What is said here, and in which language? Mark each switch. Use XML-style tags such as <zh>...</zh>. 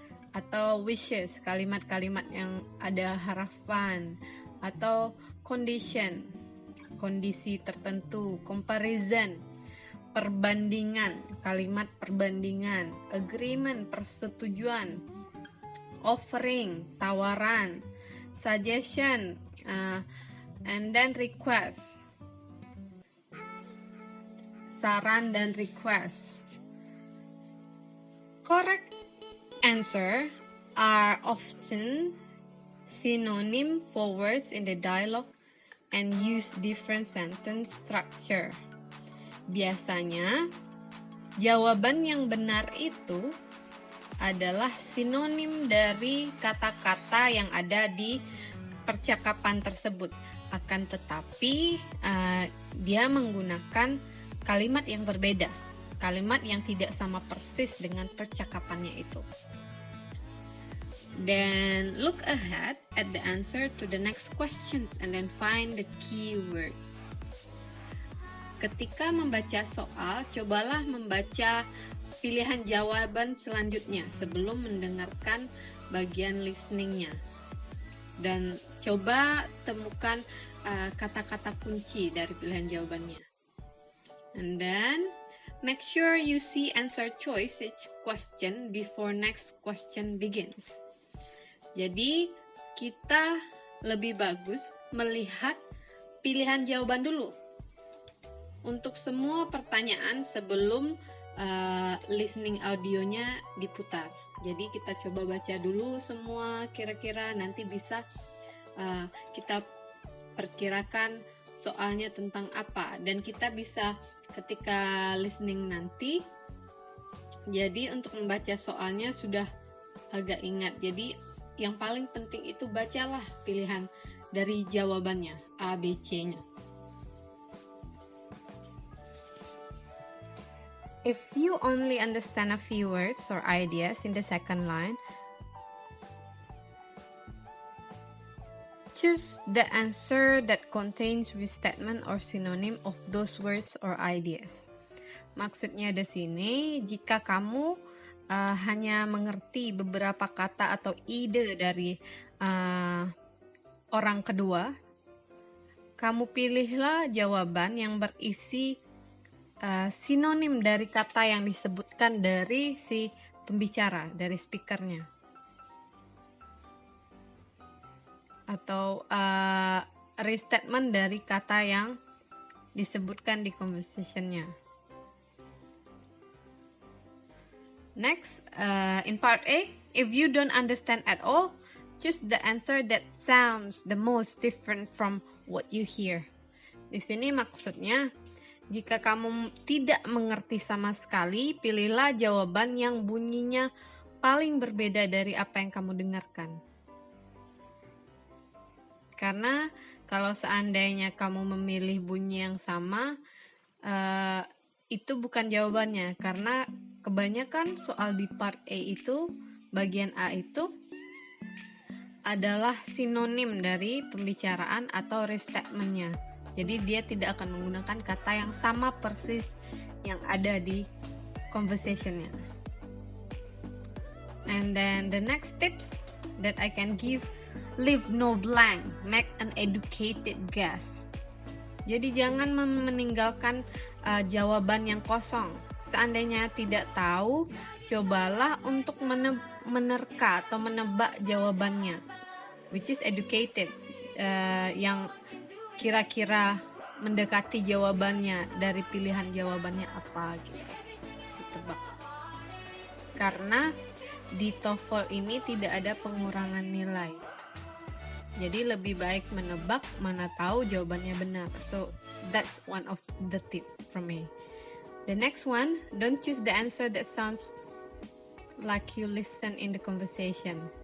<id>atau wishes, kalimat-kalimat yang ada harapan, atau condition, kondisi tertentu, comparison, perbandingan, kalimat perbandingan, agreement, persetujuan, offering, tawaran, suggestion,</id> <en>and then request,</en> <id>saran dan request.</id> <en>Correct answer are often synonym for words in the dialogue and use different sentence structure.</en> <id>Biasanya, jawaban yang benar itu adalah sinonim dari kata-kata yang ada di percakapan tersebut. Akan tetapi, dia menggunakan kalimat yang berbeda, kalimat yang tidak sama persis dengan percakapannya itu.</id> <en>Then look ahead at the answer to the next questions and then find the keyword.</en> <id>Ketika membaca soal, cobalah membaca pilihan jawaban selanjutnya sebelum mendengarkan bagian listeningnya. Dan coba temukan kata-kata kunci dari pilihan jawabannya.</id> <en>And then make sure you see answer choice each question before next question begins.</en> <id>Jadi kita lebih bagus melihat pilihan jawaban dulu untuk semua pertanyaan sebelum listening audionya diputar. Jadi kita coba baca dulu semua, kira-kira nanti bisa kita perkirakan soalnya tentang apa, dan kita bisa ketika listening nanti, jadi untuk membaca soalnya sudah agak ingat. Jadi yang paling penting itu bacalah pilihan dari jawabannya, A, B, C-nya.</id> <en>If you only understand a few words or ideas in the second line, choose the answer that contains restatement or synonym of those words or ideas.</en> <id>Maksudnya di sini, jika kamu hanya mengerti beberapa kata atau ide dari orang kedua, kamu pilihlah jawaban yang berisi sinonim dari kata yang disebutkan dari si pembicara, dari speakernya, atau restatement dari kata yang disebutkan di conversationnya.</id> <en>Next, in part A, if you don't understand at all, choose the answer that sounds the most different from what you hear.</en> <id>Di sini maksudnya, jika kamu tidak mengerti sama sekali, pilihlah jawaban yang bunyinya paling berbeda dari apa yang kamu dengarkan. Karena kalau seandainya kamu memilih bunyi yang sama, itu bukan jawabannya. Karena kebanyakan soal di part A itu, bagian A itu adalah sinonim dari pembicaraan atau restatement-nya. Jadi dia tidak akan menggunakan kata yang sama persis yang ada di conversation-nya.</id> <en>And then the next tips that I can give, leave no blank, make an educated guess.</en> <id>Jadi jangan meninggalkan jawaban yang kosong. Seandainya tidak tahu, cobalah untuk menerka atau menebak jawabannya,</id> <en>which is educated,</en> <id>yang kira-kira mendekati jawabannya dari pilihan jawabannya apa gitu, ditebak. Karena di TOEFL ini tidak ada pengurangan nilai, jadi lebih baik menebak mana tahu jawabannya benar.</id> <en>So that's one of the tip from me. The next one, don't choose the answer that sounds like you listen in the conversation.</en>